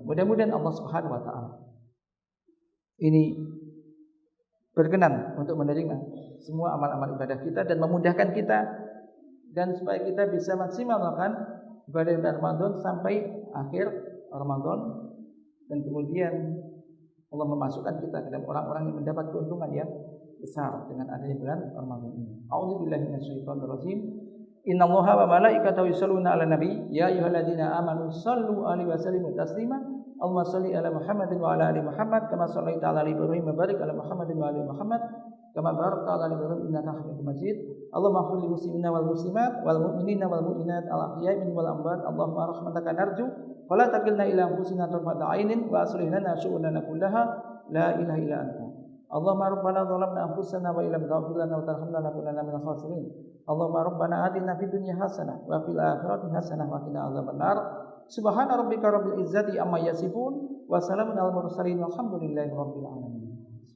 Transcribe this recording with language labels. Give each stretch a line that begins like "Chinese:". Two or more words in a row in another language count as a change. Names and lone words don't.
Indonesian: Mudah-mudahan Allah
Arabic: سبحانه وتعالى
Indonesian: ini berkenan untuk menerima semua amal-amal ibadah kita dan memudahkan kita, dan supaya kita bisa maksimal melakukan ibadah Ramadan sampai akhir Ramadan, dan kemudian Allah memasukkan kita ke dalam orang-orang yang mendapat keuntungan yang besar dengan adanya bulan Ramadan ini.
Arabic: أعوذ بالله من الشيطان الرجيم. إن الله وملائكته يصلون على النبي يا أيها الذين آمنوا صلوا عليه وسلموا تسليما. اللهم صل على محمد وعلى آل محمد كما صليت على إبراهيم وبارك على محمد وعلى آل محمد كما باركت على إبراهيم إنك حميد مجيد. اللهم اغفر للمسلمين والمسلمات والمؤمنين والمؤمنات الأحياء منهم والأموات. اللهم رحمتك نرجو ولا تكلنا إلى أنفسنا طرفة عين وأصلح لنا شؤوننا كلها لا إله إلا أنت. اللهم ربنا ظلمنا أنفسنا وإن لم تغفر لنا وترحمنا لنكونن من الخاسرين. اللهم ربنا آتنا في الدنيا حسنة وفي الآخرة حسنة وقنا عذاب النار. سبحان ربك رب العزة عما يصفون وسلام على المرسلين والحمد لله رب العالمين.